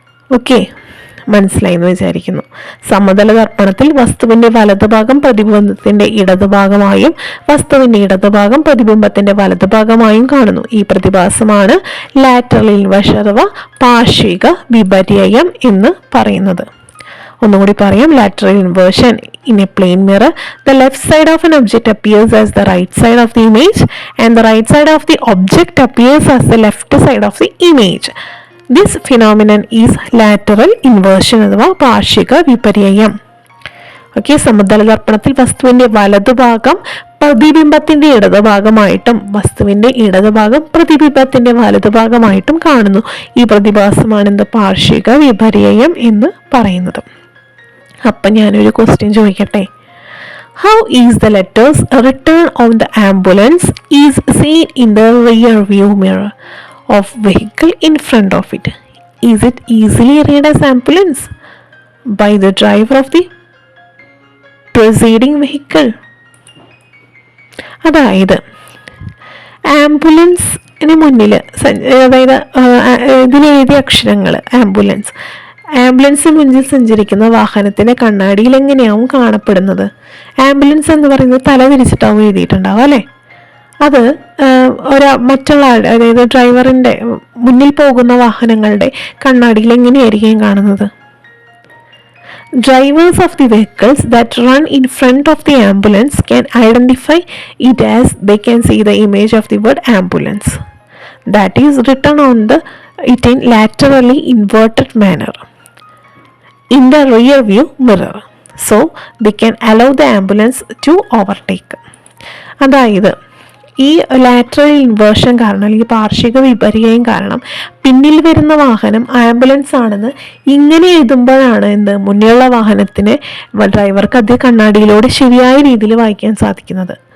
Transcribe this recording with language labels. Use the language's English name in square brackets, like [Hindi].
[Malayalam] Okay, മനസ്സിലായി എന്ന് വിചാരിക്കുന്നു. സമതല ദർപ്പണത്തിൽ വസ്തുവിന്റെ വലതുഭാഗം പ്രതിബിംബത്തിന്റെ ഇടതുഭാഗമായും വസ്തുവിന്റെ ഇടതുഭാഗം പ്രതിബിംബത്തിന്റെ വലതുഭാഗമായും കാണുന്നു. ഈ പ്രതിഭാസമാണ് ലാറ്ററൽ ഇൻവേർഷൻ അഥവാ പാർശ്വിക വിപര്യം എന്ന് പറയുന്നത്. ഒന്നുകൂടി പറയാം. [English] lateral inversion in a plane mirror, the left side of an object appears as the right side of the image and the right side of the object appears as the left side of the image. This phenomenon is lateral inversion അഥവാ പാർശ്വിക വിപര്യം. [Malayalam] Okay, സമതല ദർപ്പണത്തിൽ വസ്തുവിന്റെ വലതുഭാഗം പ്രതിബിംബത്തിന്റെ ഇടതുഭാഗമായിട്ടും വസ്തുവിന്റെ ഇടതുഭാഗം പ്രതിബിംബത്തിന്റെ വലതുഭാഗമായിട്ടും കാണുന്നു. ഈ പ്രതിഭാസമാണ് എന്ത്? പാർശ്വിക വിപര്യം എന്ന് പറയുന്നത്. അപ്പം ഞാനൊരു ക്വസ്റ്റ്യൻ ചോദിക്കട്ടെ. [English] How is the letters written on the ambulance is seen in the rear view mirror of vehicle in front of it? Is it easily read as ambulance by the driver of the preceding vehicle? [Malayalam] അതായത് ആംബുലൻസിന് മുന്നിൽ, അതായത് ഇതിലെഴുതിയ അക്ഷരങ്ങൾ ആംബുലൻസിന് മുന്നിൽ സഞ്ചരിക്കുന്ന വാഹനത്തിന്റെ കണ്ണാടിയിൽ എങ്ങനെയാവും കാണപ്പെടുന്നത്? Ambulance എന്ന് പറയുന്നത് തല തിരിച്ചിട്ടാവും എഴുതിയിട്ടുണ്ടാവും അല്ലേ? അത് മറ്റുള്ള അതായത് ഡ്രൈവറിന്റെ മുന്നിൽ പോകുന്ന വാഹനങ്ങളുടെ കണ്ണാടിയിൽ എങ്ങനെയായിരിക്കും കാണുന്നത്? [English] Drivers of the vehicles that run in front of the ambulance can identify it as they can see the image of the word ambulance that is written on it in laterally inverted manner in the rear view mirror, so they can allow the ambulance to overtake. [Malayalam] അതായത് ഈ lateral inversion കാരണം അല്ലെങ്കിൽ പാർശ്വിക വിപര്യം കാരണം പിന്നിൽ വരുന്ന വാഹനം ambulance ആണെന്ന് ഇങ്ങനെ എഴുതുമ്പോഴാണ് മുന്നിലുള്ള വാഹനത്തിന് ഡ്രൈവർക്ക് അത് കണ്ണാടിയിലൂടെ ശരിയായ രീതിയിൽ വായിക്കാൻ സാധിക്കുന്നത്.